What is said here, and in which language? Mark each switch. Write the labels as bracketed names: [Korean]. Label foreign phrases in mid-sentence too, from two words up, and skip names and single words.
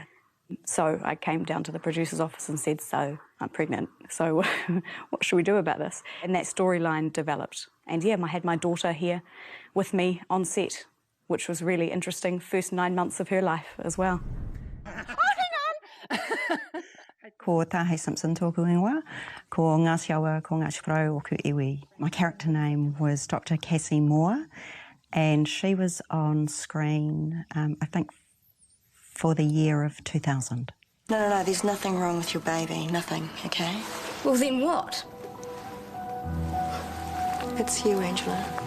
[English] So I came down to the producer's office and said, "So I'm pregnant. So what should we do about this?" And that storyline developed. And yeah, I had my daughter here with me on set, which was really interesting. First 9 months of her life as well. Oh, hang on! [Māori] Ko Tahe Simpson tōku ingoa, ko Ngāti Awa, ko Ngāti Wharau, oku iwi. [English] My character name was Dr. Cassie Moore, and she was on screen, I think, for the year of 2000. No, there's nothing wrong with your baby. Nothing, okay? Well, then what? It's you, Angela.